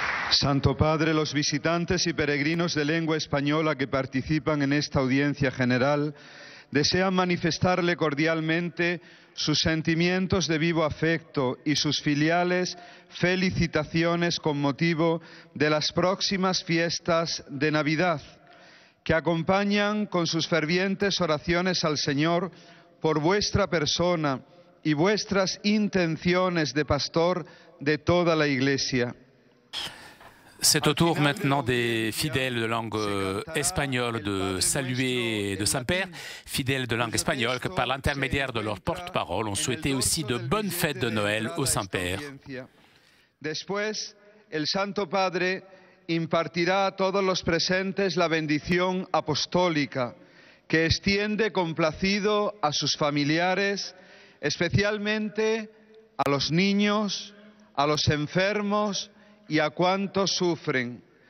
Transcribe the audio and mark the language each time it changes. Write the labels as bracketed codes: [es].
[es] Santo Padre, los visitantes y peregrinos de lengua española que participan en esta audiencia general desean manifestarle cordialmente sus sentimientos de vivo afecto y sus filiales felicitaciones con motivo de las próximas fiestas de Navidad, que acompañan con sus fervientes oraciones al Señor por vuestra persona y vuestras intenciones de pastor de toda la Iglesia. [fr] C'est au tour maintenant des fidèles de langue espagnole de saluer de Saint-Père, fidèles de langue espagnole que par l'intermédiaire de leur porte-parole ont souhaité aussi de bonnes fêtes de Noël au Saint-Père. [es] Después, el Santo Padre impartirá a todos los presentes la bendición apostólica que extiende complacido a sus familiares, especialmente a los niños, a los enfermos y a cuantos sufren.